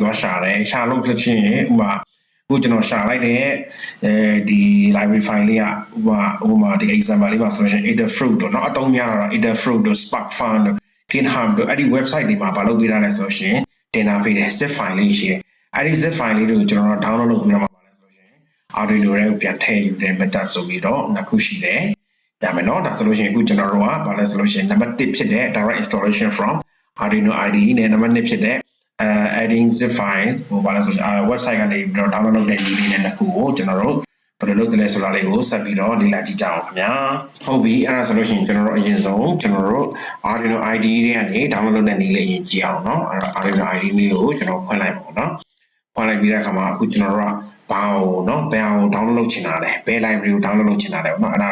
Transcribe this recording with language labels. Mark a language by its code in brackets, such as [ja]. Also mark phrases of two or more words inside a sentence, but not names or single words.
[my] သွားရှာတယ်ရှာလို့ဖြစ်ချင်းဥပမာအခုကျွန်တော်ရှာလိုက်တဲ့ဒီ [en] library file [my] လေးကဥပမာဒီ example လေးပါဆိုလို့ရှိရင် Adafruit တို့เนาะအသုံးများတော့ Adafruit တို့ SparkFun တို့ GitHub တို့အဲ့ဒီ website တွေမှာဘာလုပ်ပေးထားလဲဆိုလို့ရှိရင်တင်ထားပေးတယ် [en] zip file [my] လေးရှိတယ်အဲ့ဒီ [en] zip file [my] လေးတွေကိုကျွန်တော် download လုပ်ပြီးတော့ပါလဲဆိုလို့ရှိရင် Arduino ထဲကိုပြန်ထည့်ယူတဲ့ method ဆိုပြီးတော့နှစ်ခုရှိတယ်ဒါမယ်နော်ဒါ ဆိုလို့ရှိရင်အခုကျွန်တော်တို့ကဘာလဲဆိုလို့ရှိရင် number 1ဖြစ်တဲ့ [en] direct installation from Arduino IDE [my] နဲ့ number 2ဖြစ်တဲ့ [en] adding zip file [my] ဟိုဘာလဲဆိုတော့ website ကနေပြီးတော့ download လုပ်တဲ့နည်းလေးနဲ့နှစ်ခုကိုကျွန်တော်တို့ဘယ်လိုလုပ်တယ်လဲဆိုတာလေးကိုဆက်ပြီးတော့လေ့လာကြည့်ကြအောင်ခင်ဗျာဟုတ်ပြီအဲ့ဒါဆိုလို့ရှိရင်ကျွန်တော်တို့အရင်ဆုံးကျွန်တော်တို့ Arduino IDE တွေကနေ download လုပ်တဲ့နည်းလေးအရင်ကြည့်အောင်နော်အဲ့တော့ Arduino IDE လေးကိုကျွန်တော်ဖွင့်လိုက်ပါဦးနော်ဖွင့်လိုက်ပြီးတဲ့အခါမှာအခုကျွန်တော်တို့ကဘာကိုเนาะဘယ်အောင် download လုပ်ချင်တာလဲဘယ် library ကို download လုပ်ချင်တာလဲเนาะအဲ့ဒါ